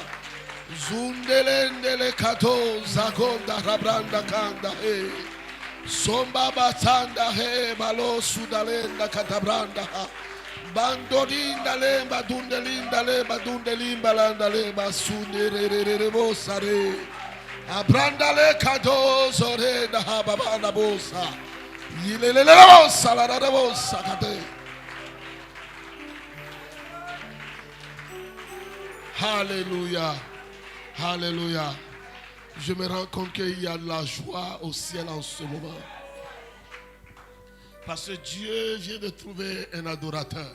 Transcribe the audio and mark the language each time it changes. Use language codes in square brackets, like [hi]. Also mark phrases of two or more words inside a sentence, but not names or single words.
[fr] Zundelende le kato zagonda rabranda kanda he. Somba batanda he balo sudalenda katabranda ha. Bandolinda lemba dundelinda lemba dundelimba landa lemba sunderere bosare. Abranda le kado zore da hababanda bosa. Yilele bosa la da bosa kate. Alléluia. Alléluia. Je me rends compte qu'il y a de la joie au ciel en ce moment. Parce que Dieu vient de trouver un adorateur.